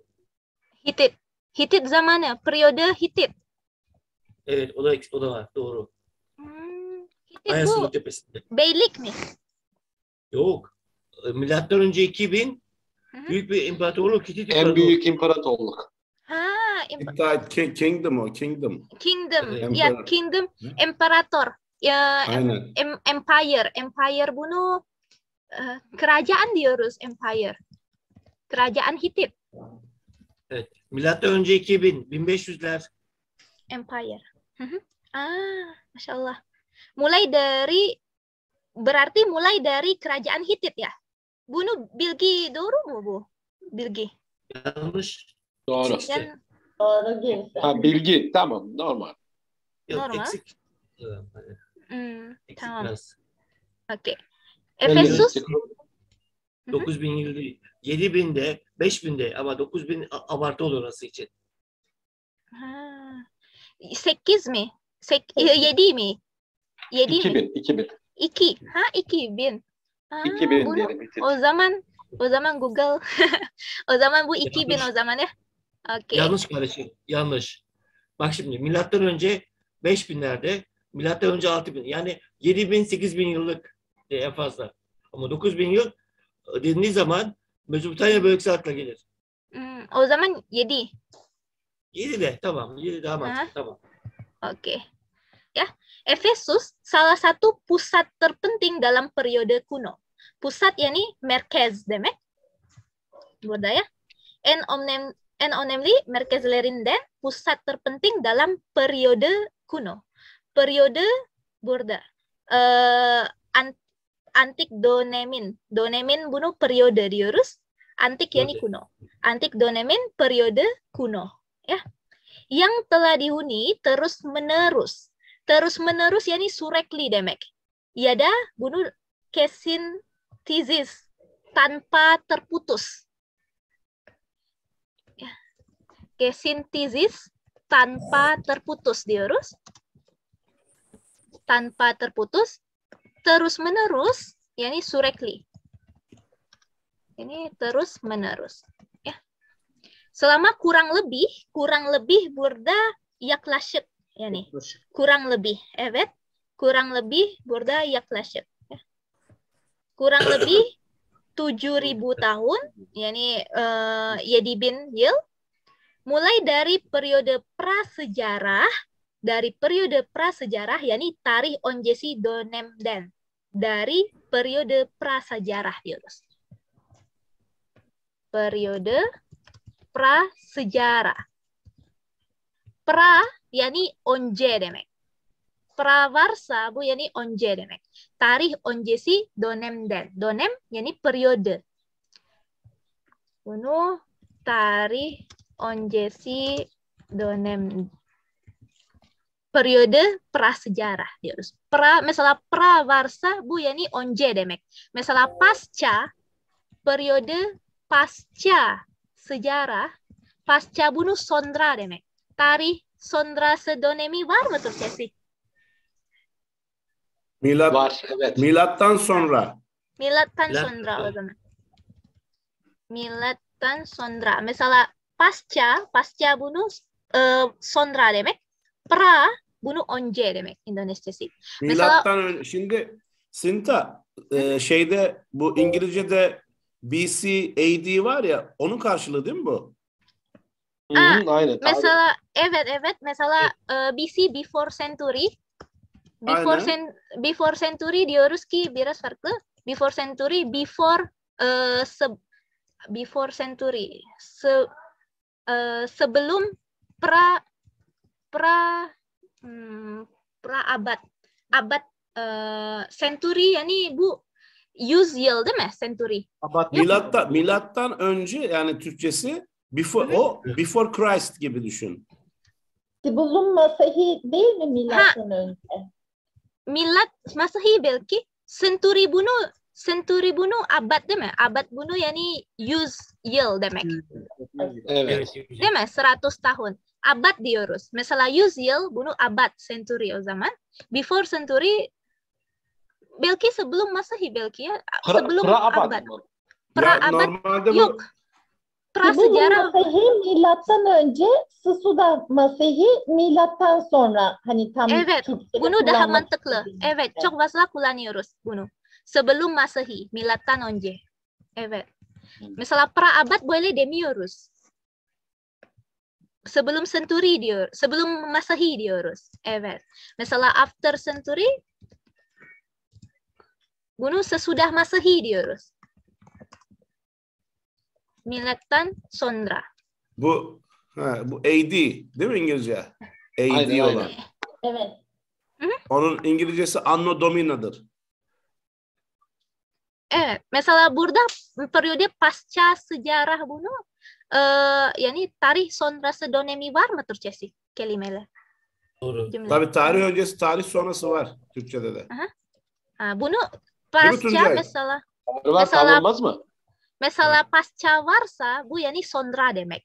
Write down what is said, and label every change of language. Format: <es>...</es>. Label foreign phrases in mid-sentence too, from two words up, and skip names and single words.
<tr>Hitit. Hitit zamanı.</tr> <id>Periode Hitit.</id> <tr>Evet, o da var. Doğru. Hitit bu Ayasofya tepesinde. beylik mi? Yok. Milattan önce 2000 büyük bir imparatorluk. Hitit En İmparatorluğu. büyük imparatorluk. Ha, Kingdom. kingdom. Emperor. Ya, kingdom, imperator. Ya, Aynen. empire. Empire bunu kerajaan diyoruz, empire. Kerajaan Hitit, Evet. Milattan önce 2000, 1500'ler.</tr> <ar>empire. ما شاء الله.</ar> <id>Berarti mulai dari kerajaan Hitit ya?</id> <tr>Bunu Bilgi doğru mu bu? Bilgi. Yanlış. Doğru. İşte. Ha, bilgi. Tamam. Normal. Yok, Normal. eksik. Eksik Tamam. biraz. Oke. Efesus. 9000 yıl değil. 7000'de, 5000'de ama 9000 abartı olur orası için. 8 mi? 7 mi? 7 mi? 2000. 2. 2000. 2000 bunu- diyelim. bitir. O zaman Google. O zaman bu 2000 o zaman ya. Oke. Yanlış kardeşim. Yanlış. Bak şimdi milattan önce 5000'lerde, milattan önce 6000. Yani 7000 8000 yıllık en fazla. Ama 9000 yıl denildiği zaman Mezopotamya bölgesi akla gelir. O zaman 7. 7 de tamam. 7 daha mantıklı. Tamam. Oke.</tr> <id>Ya, Efesus salah satu pusat terpenting dalam periode kuno.</id> <tr>Pusat yani merkez demek. Burada ya. En önemli merkezlerinden</tr> <id>pusat terpenting dalam periode kuno.</id> <tr>Periode burada. Antik dönemin. Dönemin bunu periode diyoruz. Antik yani kuno. Antik dönemin</tr> <id>periode kuno.</id> <tr>Ya.</tr> <id>Yang telah dihuni terus menerus. Terus menerus</id> <tr>yani sürekli demek. Ya da bunu kesintizis,</tr> <id>tanpa terputus.</id> <tr>Ya.</tr> <id>Kesintizis tanpa terputus</id> <tr>diyoruz.</tr> <id>Tanpa terputus. Terus menerus</id> <tr>yani sürekli.</tr> <id>Ini terus menerus. Ya. Selama kurang lebih</id> <tr>burada yaklaşık. Yani</tr> <id>kurang lebih,</id> <tr>evet.</tr> <id>Kurang lebih</id> <tr>burada yaklaşık. Ya.</tr> <id>Kurang lebih 7.000 tahun,</id> <tr>yani 7.000 yıl.</tr> <id>Mulai dari periode prasejarah, yakni</id> <tr>tarih öncesi dönemden.</tr> <id>Dari periode prasejarah</id> <tr>diyoruz.</tr> <id>Periode prasejarah.</id> <tr>Pra yani önce demek. Pravarsa bu yani önce demek. Tarih öncesi dönemden. Dönem yani periode. Bunu tarih öncesi dönem.</tr> <id>Periode prasejarah</id> <tr>diyoruz. Mesela pravarsa bu yani önce demek. Mesela pasca,</tr> <id>periode pasca sejarah,</id> <tr>pasca bunu sonra demek. Tarih sonrası dönemi var mı Türkçesi? Var. Evet. Milattan sonra. Milattan sonra o zaman. Milattan sonra. Mesela pasca bunu sonra demek. Pra bunu önce demek İngilizcesi. Milattan önce. Şimdi Sinta şeyde bu İngilizce'de BC AD var ya onun karşılığı değil mi bu? Aynen. Mesela evet mesela</tr> <en>BC before century.</en> <tr>Aynen.</tr> <en>Before century</en> <tr>diyoruz ki biraz farklı.</tr> <en>Before century, before century.</en> <id>Sebelum pra abad.</id> <tr>Abad century yani bu 100 yıl değil mi? Century. Abad. Milattan önce yani Türkçesi</tr> <en>before Christ</en> <tr>gibi düşün.</tr> <id>Sebelum Masehi</id> <tr>değil mi milattan önce? Milat Masehi belki century bunu abad değil mi? Abad bunu yani 100 yıl demek. Evet. Değil mi? 100 tahun. Abad diyoruz. Mesela 100 yıl bunu abad, century o zaman.</tr> <en>Before century</en> <tr>belki</tr> <id>sebelum Masehi</id> <tr>belki ya. Sebelum Pra-abad abad. mı? Pra-abad Normalde bu yok. Sebelum Prasejarah. Masehi milattan önce,</tr> <id>Sesudah Masehi</id> <tr>milattan sonra. Hani tam Evet, Türkçe'de bunu daha kullanmak mantıklı. istediğim. Evet, çok fazla kullanıyoruz bunu.</tr> <id>Sebelum Masehi,</id> <tr>milattan önce. Evet. Mesela</tr> <id>pra-abad boleh</id> <tr>demiyoruz. Sebelum century diyor,</tr> <id>sebelum Masehi</id> <tr>diyoruz. Evet. Mesela</tr> <en>after century,</en> <tr>bunu</tr> <id>sesudah Masehi</id> <tr>diyoruz. Milattan sonra. bu AD değil mi İngilizce? AD Aynen, olan. aynen. Evet. Onun İngilizcesi Anno Domini'dir. Evet. Mesela burada</tr> <id>periode pasca sejarah</id> <tr>bunu yani tarih sonrası dönemi var mı Türkçesi kelimeler? Doğru. Cümle. Tabii tarih öncesi, tarih sonrası var Türkçede de. Bunu Değil mi pasca Tuncay? mesela Var kalmaz mı? pasca varsa bu yani sonra demek.</tr>